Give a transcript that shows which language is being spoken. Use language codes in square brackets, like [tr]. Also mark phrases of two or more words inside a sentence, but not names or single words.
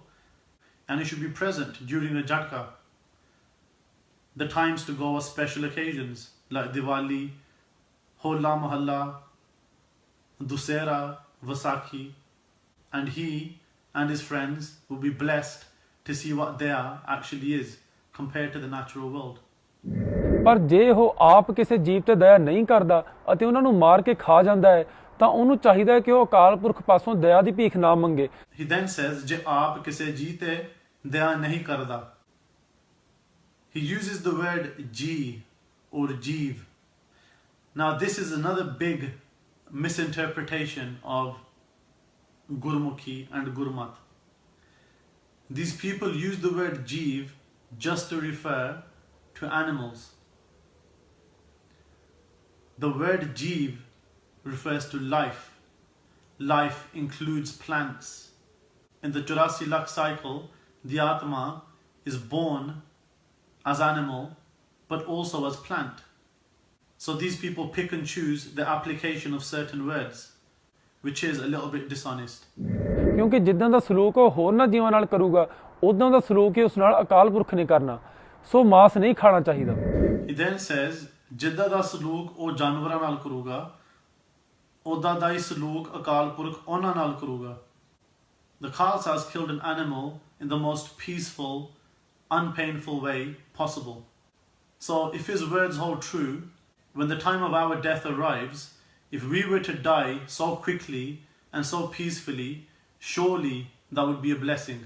[en] And he should be present during a jhatka. The times to go are special occasions like Diwali, Hola Mahalla, Dussehra, Vaisakhi, and he and his friends will be blessed to see what Daya actually is compared to the natural world. [pa] ਪਰ ਜੇ ਉਹ ਆਪ ਕਿਸੇ ਜੀਵ ਤੇ ਦਇਆ ਨਹੀਂ ਕਰਦਾ ਅਤੇ ਉਹਨਾਂ ਨੂੰ ਮਾਰ ਕੇ ਖਾ ਜਾਂਦਾ ਹੈ ਤਾਂ ਉਹਨੂੰ ਚਾਹੀਦਾ ਹੈ ਕਿ ਉਹ ਅਕਾਲ ਪੁਰਖ ਪਾਸੋਂ ਦਇਆ ਦੀ ਭੀਖ ਨਾ ਮੰਗੇ. [en] He then says, [pa] ਜੇ ਆਪ ਕਿਸੇ ਜੀ ਤੇ ਦਇਆ ਨਹੀਂ ਕਰਦਾ. [en] He uses the word ji or jeev. Now this is another big misinterpretation of Gurmukhi and Gurmat. These people use the word jeev just to refer to animals. The word jeev refers to life. Life includes plants. In the 84 lakh cycle, the Atma is born as animal but also as plant. So these people pick and choose the application of certain words, which is a little bit dishonest. [pa] ਕਿਉਂਕਿ ਜਿੱਦਾਂ ਦਾ ਸਲੂਕ ਉਹ ਹੋਰਨਾਂ ਜੀਵਾਂ ਨਾਲ ਕਰੂਗਾ ਉਦਾਂ ਦਾ ਸਲੂਕ ਹੀ ਉਸ ਨਾਲ ਅਕਾਲ ਪੁਰਖ ਨੇ ਕਰਨਾ. ਸੋ ਮਾਸ ਨਹੀਂ ਖਾਣਾ ਚਾਹੀਦਾ. He then says, ਜਿੱਦਾਂ ਦਾ ਸਲੂਕ ਉਹ ਜਾਨਵਰਾਂ ਨਾਲ ਕਰੂਗਾ ਉਦਾਂ ਦਾ ਹੀ ਸਲੂਕ ਅਕਾਲ ਪੁਰਖ ਉਹਨਾਂ ਨਾਲ ਕਰੂਗਾ. [en] The Khalsa has killed an animal in the most peaceful, unpainful way possible. So if his words hold true, when the time of our death arrives, if we were to die so quickly and so peacefully, surely that would be a blessing.